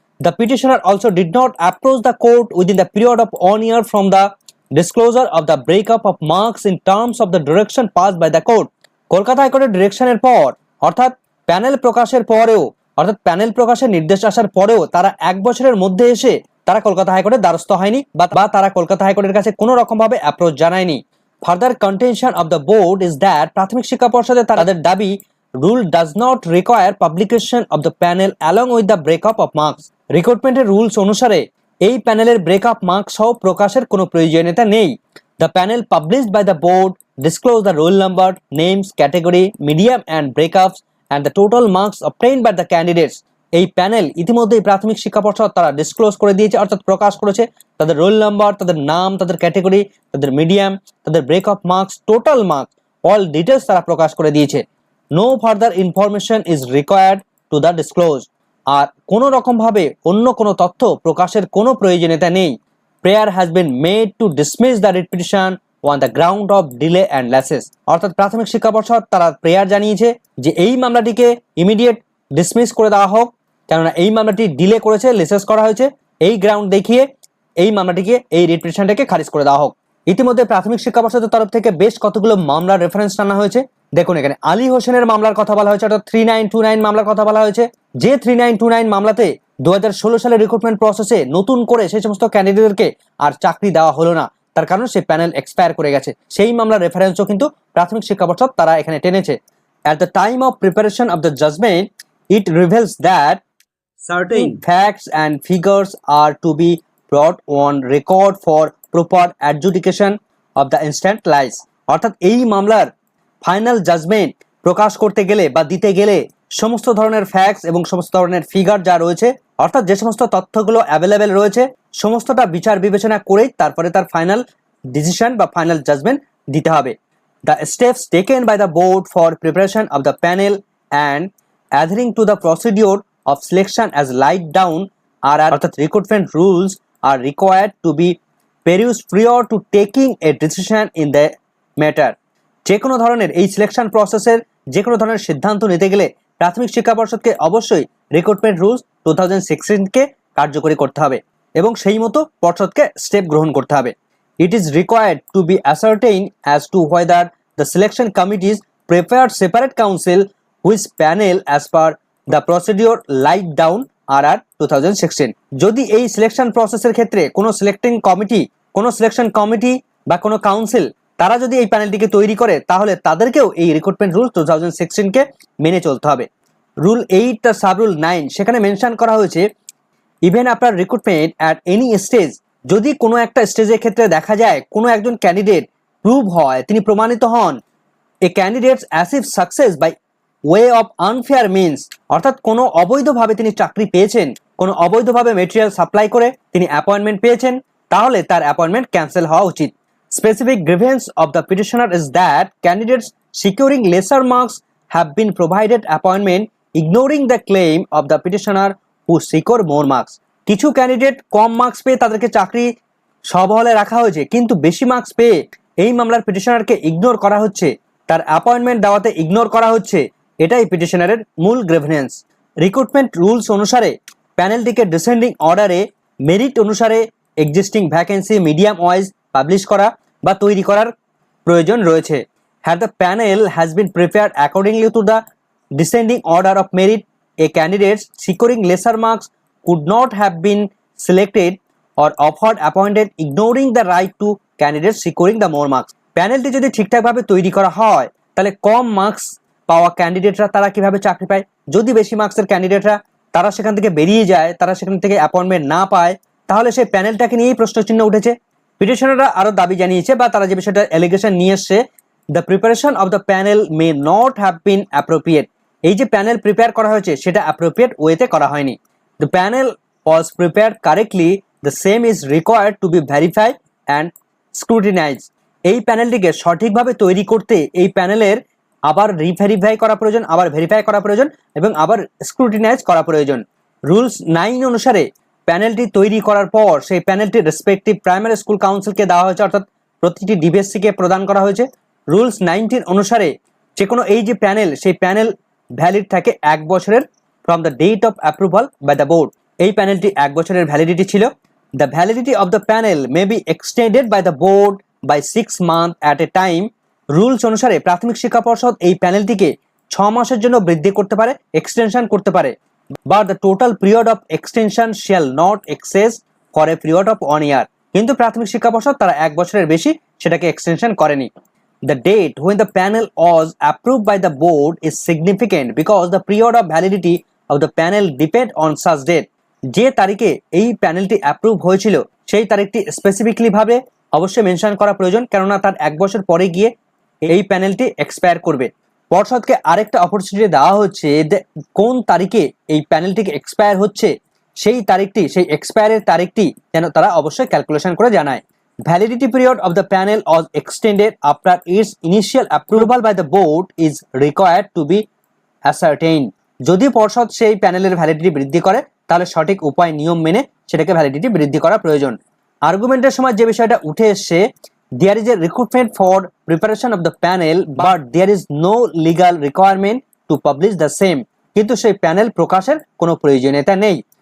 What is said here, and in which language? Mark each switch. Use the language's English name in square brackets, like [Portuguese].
[English] The petitioner also did not approach the court within the period of 1 year from the disclosure of the breakup of marks in terms of the direction passed by the court. [Bangla] Kolkata হাইকোর্টের ডিরেকশনের পর, অর্থাৎ panel প্রকাশের পরেও, অর্থাৎ panel প্রকাশের নির্দেশ আসার পরেও তারা 1 বছরের মধ্যে এসে তারা কলকাতা হাইকোর্টের দ্বারস্থ হয়নি বা তারা কলকাতা হাইকোর্টের কাছে কোনো রকমভাবে অ্যাপ্রোচ জানায়নি। [English] further contention of the board is that [Bangla] প্রাথমিক শিক্ষা পর্ষদে তাদের দাবি [English] rule does not require publication of the panel along with the breakup of marks। [Bangla] রিক্রুটমেন্টের rules অনুসারে এই প্যানেলের ব্রেকআপ মার্কস সহ প্রকাশের কোনো প্রয়োজনীয়তা নেই। [English] The panel published by the board disclose the roll number, names, category, medium and breakups and the total marks obtained by the candidates. [Bangla] এই panel ইতিমধ্যেই প্রাথমিক শিক্ষা পর্ষদ তারা ডিসক্লোজ করে দিয়েছে, অর্থাৎ প্রকাশ করেছে তাদের রোল নাম্বার, তাদের নাম, তাদের ক্যাটাগরি, তাদের মিডিয়াম, তাদের breakup marks, total marks, all details তারা প্রকাশ করে দিয়েছে। [English] No further information is required to the disclose। [Bangla] আর কোনো রকম ভাবে অন্য কোনো তথ্য প্রকাশের কোনো প্রয়োজনীয়তা নেই। [English] Prayer has been made to dismiss the writ petition on the ground of delay and lapses। [Bangla] অর্থাৎ প্রাথমিক শিক্ষা পর্ষদ তারা প্রেয়ার জানিয়েছে যে এই মামলাটিকে ইমিডিয়েট ডিসমিস করে দেওয়া হোক, কেননা এই মামলাটি ডিলে করেছে, লেসেস করা হয়েছে, এই গ্রাউন্ড দেখিয়ে এই মামলাটিকে, এই রিট পিটিশনটাকে খারিজ করে দেওয়া হোক। ইতিমধ্যে প্রাথমিক শিক্ষা পর্ষদের তরফ থেকে বেশ কতগুলো মামলার রেফারেন্স টানা হয়েছে। দেখুন এখানে আলী হোসেনের মামলার কথা বলা হয়েছে, অর্থাৎ 3929 মামলার কথা বলা হয়েছে। যে 3929 মামলাতে 2016 সালে রিক্রুটমেন্ট প্রসেসে নতুন করে সেই সমস্ত ক্যান্ডিডেটদেরকে আর চাকরি দেওয়া হলো না, তার কারণ সেই প্যানেল এক্সপায়ার করে গেছে। সেই মামলার রেফারেন্সও কিন্তু প্রাথমিক শিক্ষা পর্ষদ তারা এখানে টেনেছে। [English] At the time of preparation of the judgment, it reveals that certain facts and figures are to be brought on record for proper adjudication of the instant lies। [Bangla] অর্থাৎ এই মামলার ফাইনাল জাজমেন্ট প্রকাশ করতে গেলে বা দিতে গেলে সমস্ত ধরনের ফ্যাক্টস এবং সমস্ত ধরনের ফিগার যা রয়েছে, অর্থাৎ যে সমস্ত তথ্যগুলো অ্যাভেলেবেল রয়েছে সমস্তটা বিচার বিবেচনা করেই তারপরে তার ফাইনাল ডিসিশন বা ফাইনাল জাজমেন্ট দিতে হবে। [English] The steps taken by the board for preparation of the panel and adhering to the procedure of selection as laid down are অর্থাৎ recruitment rules are required to be perused prior to taking a decision in the matter। [Bangla] যে কোনো ধরনের এই selection প্রসেসের যে কোনো ধরনের সিদ্ধান্ত নিতে গেলে প্রাথমিক শিক্ষা পর্ষদকে অবশ্যই রিক্রুটমেন্ট রুলস 2016-কে কার্যকরী করতে হবে এবং সেই মতো পর্ষদকে স্টেপ গ্রহণ করতে হবে। [English] It is required to be ascertained as to whether the selection committees prepared separate council which panel as per the procedure laid down RR 2016। [Bangla] যদি এই সিলেকশন প্রসেসের ক্ষেত্রে কোনো সিলেকশন কমিটি বা কোনো কাউন্সিল তারা যদি এই প্যানেলটিকে তৈরি করে তাহলে তাদেরকেও এই রিক্রুটমেন্ট রুল 2016-কে মেনে চলতে হবে। রুল 8 টা সাব রুল 9 সেখানে মেনশন করা হয়েছে [English] even after recruitment at any stage, [Bangla] যদি কোনো একটা স্টেজের ক্ষেত্রে দেখা যায় কোনো একজন ক্যান্ডিডেট প্রুভ হয়, তিনি প্রমাণিত হন, [English] a candidates achieve success by way of unfair means, [Bangla] অর্থাৎ কোনো অবৈধভাবে তিনি চাকরি পেয়েছেন, কোনো অবৈধভাবে মেটেরিয়াল সাপ্লাই করে তিনি অ্যাপয়েন্টমেন্ট পেয়েছেন, তাহলে তার অ্যাপয়েন্টমেন্ট ক্যান্সেল হওয়া উচিত। [English] Specific grievance of the petitioner is that candidates securing lesser marks have been provided appointment ignoring the claim of the petitioner who secure more marks। [Bangla] কিছু ক্যান্ডিডেট কম marks পেয়ে তাদেরকে চাকরি সবহলে রাখা হয়েছে, কিন্তু বেশি মার্কস পেয়ে এই মামলার পিটিশনারকে ইগনোর করা হচ্ছে, তার অ্যাপয়েন্টমেন্ট দেওয়াতে ইগনোর করা হচ্ছে, এটাই পিটিশনারের মূল গ্রিভেন্স। রিক্রুটমেন্ট রুলস অনুসারে প্যানেলটিকে ডিসেন্ডিং অর্ডারে মেরিট অনুসারে existing vacancy medium wise publish করা বা তৈরি করার প্রয়োজন রয়েছে। [English] Had the panel has been prepared accordingly to the descending order of merit, a candidates securing lesser marks could not have been selected or offered appointed ignoring the right to candidates securing the more marks। [Bangla] প্যানেলটি যদি ঠিকঠাকভাবে তৈরি করা হয় তাহলে কম marks পাওয়া ক্যান্ডিডেটরা তারা কিভাবে চাকরি পায়, যদি বেশি মার্কসের ক্যান্ডিডেটরা তারা সেখান থেকে বেরিয়ে যায়, তারা সেখান থেকে অ্যাপয়েন্টমেন্ট না পায়, তাহলে সেই প্যানেলটাকে নিয়েই প্রশ্নচিহ্ন উঠেছে। পিটিশনাররা আরও দাবি জানিয়েছে বা তারা যে বিষয়টা অ্যালিগেশন নিয়ে এসছে, [English] the preparation of the panel may not have been appropriate, [Bangla] এই যে প্যানেল প্রিপেয়ার করা হয়েছে সেটা অ্যাপ্রোপ্রিয়েট ওয়েতে করা হয়নি। [English] The panel was prepared correctly, the same is required to be verified and scrutinized। [Bangla] এই প্যানেলটিকে সঠিকভাবে তৈরি করতে এই প্যানেলের আবার রিভেরিফাই করা প্রয়োজন, আবার ভেরিফাই করা প্রয়োজন এবং আবার স্ক্রুটিনাইজ করা প্রয়োজন। রুলস 9 অনুসারে প্যানেলটি তৈরি করার পর সেই প্যানেলটি রেসপেক্টিভ প্রাইমারি স্কুল কাউন্সিলকে দেওয়া হয়েছে, অর্থাৎ প্রতিটি ডিবিএসসিকে প্রদান করা হয়েছে। রুলস 19 অনুসারে যে কোনো এই যে প্যানেল, সেই প্যানেল ভ্যালিড থাকে 1 বছরের [English] from the date of approval by the board। [Bangla] এই প্যানেলটি 1 বছরের ভ্যালিডিটি ছিল। [English] The validity of the panel may be extended by the board by 6 months at a time। [Bangla] Rules অনুসারে প্রাথমিক শিক্ষা পর্ষদ এই প্যানেলটিকে 6 মাসের জন্য বৃদ্ধি করতে পারে, এক্সটেনশন করতে পারে, [English] but the total period of extension shall not exceed for a period of 1 year। [Bangla] কিন্তু প্রাথমিক শিক্ষা পর্ষদ তারা 1 বছরের বেশি সেটাকে এক্সটেনশন করেনি। [English] The date when the panel was approved by the board is significant because the period of validity of the panel depend on such date। [Bangla] যে তারিখে এই প্যানেলটি অ্যাপ্রুভ হয়েছিল সেই তারিখটি স্পেসিফিকলি ভাবে অবশ্যই মেনশন করা প্রয়োজন, কেননা তার 1 বছর পরে গিয়ে এই প্যানেলটি এক্সপায়ার করবে। পর্ষদকে আরেকটা অপরচুনিটি দেওয়া হচ্ছে কোন তারিখে এই প্যানেলটিকে এক্সপায়ার হচ্ছে সেই তারিখটি, সেই এক্সপায়ারের তারিখটি যেন তারা অবশ্যই ক্যালকুলেশন করে জানায়। Validity period of the panel was extended after its initial approval by the board is required to be ascertained। যদি পর্ষদ সেই প্যানেলের ভ্যালিডিটি বৃদ্ধি করে তাহলে সঠিক উপায় নিয়ম মেনে সেটাকে ভ্যালিডিটি বৃদ্ধি করা প্রয়োজন। আর্গুমেন্টের সময় যে বিষয়টা উঠে এসছে, [English] there is a recruitment for preparation of the panel but there is no legal requirement to publish the same, [Bangla] কিন্তু সেই প্যানেল প্রকাশের কোনো প্রয়োজনীয়তা নেই।